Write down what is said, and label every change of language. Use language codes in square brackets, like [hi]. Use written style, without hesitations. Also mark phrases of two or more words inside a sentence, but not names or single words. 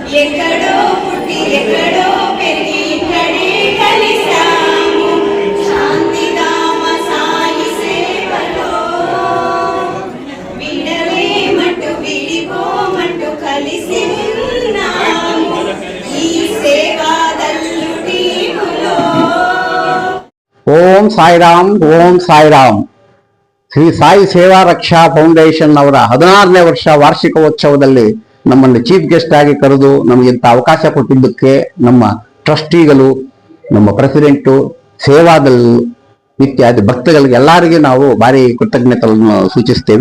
[te] ఎక్కడో పుట్టి ఎక్కడో పెరిగి ఇక్కడే కలిశాము శాంతిధామ సాయి సేవలో విడలేమంటూ విడిపోమంటూ కలిసి ఉన్నాము ఈ సేవాదల్లు టీములో. [kn] ಓಂ ಸಾಯಿರಾಮ್ ಓಂ ಸಾಯಿರಾಮ್. ಶ್ರೀ ಸಾಯಿ ಸೇವಾ ರಕ್ಷಾ ಫೌಂಡೇಶನ್ ಅವರ 16ನೇ ವರ್ಷ ವಾರ್ಷಿಕೋತ್ಸವದಲ್ಲಿ ನಮ್ಮನ್ನು [en] chief guest [kn] ಆಗಿ ಕರೆದು ನಮಗಿಂತ ಅವಕಾಶ ಕೊಟ್ಟಿದ್ದಕ್ಕೆ ನಮ್ಮ ಟ್ರಸ್ಟಿಗಳು, ನಮ್ಮ ಪ್ರೆಸಿಡೆಂಟು, ಸೇವಾದಲ್ಲು ಇತ್ಯಾದಿ ಭಕ್ತಗಳಿಗೆ ಎಲ್ಲರಿಗೆ ನಾವು ಭಾರಿ ಕೃತಜ್ಞತೆಗಳನ್ನು ಸೂಚಿಸ್ತೇವೆ.